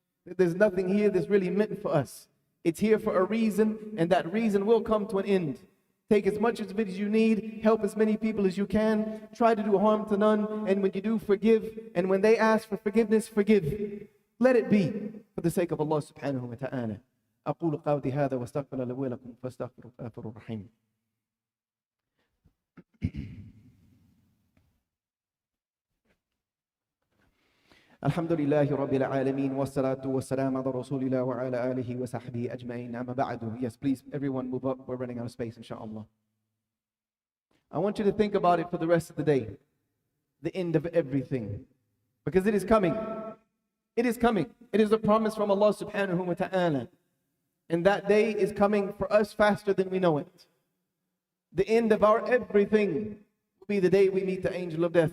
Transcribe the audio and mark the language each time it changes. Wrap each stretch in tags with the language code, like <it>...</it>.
<en>That there's nothing here that's really meant for us. It's here for a reason, and that reason will come to an end. Take as much of it as you need, help as many people as you can, try to do harm to none, and when you do, forgive. And when they ask for forgiveness, forgive. Let it be for the sake of Allah subhanahu wa ta'ala.</en> <ar>أقول قولي هذا واستغفر لي ولكم فاستغفروا الغفور الرحيم. الحمد لله رب العالمين والصلاة والسلام على رسول الله وعلى آله وصحبه أجمعين أما بعد.</ar> <en>Yes, please, everyone move up. We're running out of space, inshallah. I want you to think about it for the rest of the day. The end of everything. Because it is coming. It is coming. It is a promise from Allah subhanahu wa ta'ala. And that day is coming for us faster than we know it. The end of our everything will be the day we meet the angel of death.</en>